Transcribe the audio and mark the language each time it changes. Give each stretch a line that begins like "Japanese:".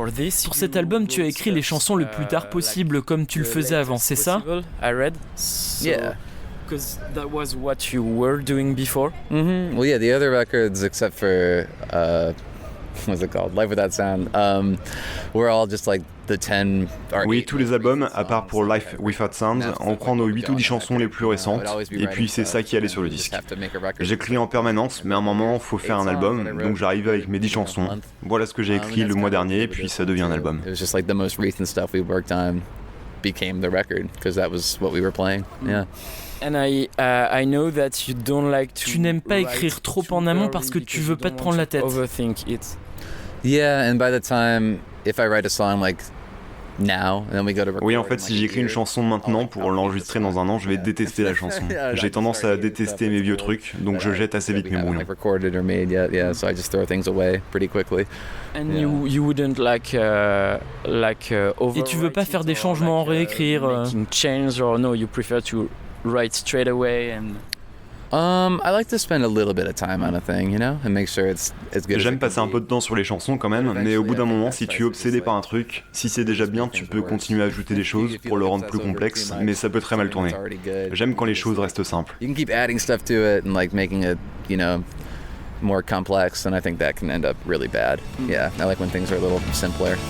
French: Sur cet album, tu as écrit les chansons le plus tard possible, comme tu le faisais avant, c'est ça?
English: Yeah. Because that was what you were doing before? Mm-hmm. Well, yeah, the other records, except for, what's it called? Life Without Sound, we're all just like the 10...
French: Oui, tous les albums, à part pour Life Without Sound, on prend nos 8 ou 10 chansons les plus récentes, et puis c'est ça qui allait sur le disque. J'écris en permanence, mais à un moment, faut faire un album, donc j'arrive avec mes 10 chansons. Voilà ce que j'ai écrit le mois dernier, et puis ça devient un album.
English: It was just like the most recent stuff we worked on became the record, because that was what we were playing, yeah. And I know that you don't like to.
French: Tu n'aimes pas écrire trop en amont parce que tu veux pas te prendre la tête.
English: Overthink it. Yeah, and by the time, if I write a song like now, and then we go to record.
French: Oui, en fait, si j'écris une chanson maintenant pour l'enregistrer dans un an, je vais détester la chanson. J'ai tendance à détester mes vieux trucs, donc je jette assez vite mes brouillons.
English: Recorded or made yet, yeah, so I just throw things away pretty quickly. And you wouldn't like
French: Et tu veux pas faire des changements, réécrire?
English: Change or no, you prefer to write straight away and... I like to spend a little bit of time on a thing, you know, and make sure it's as good.
French: J'aime passer un peu de temps sur les chansons quand même, mais au bout d'un moment, si tu es obsédé par un truc, si c'est déjà bien, tu peux continuer à ajouter des choses pour le rendre plus complexe, mais ça peut très mal tourner. J'aime quand les choses restent simples.
English: You can keep adding stuff to it and like making it, you know, more complex, and I think that can end up really bad. Yeah, I like when things are a little simpler.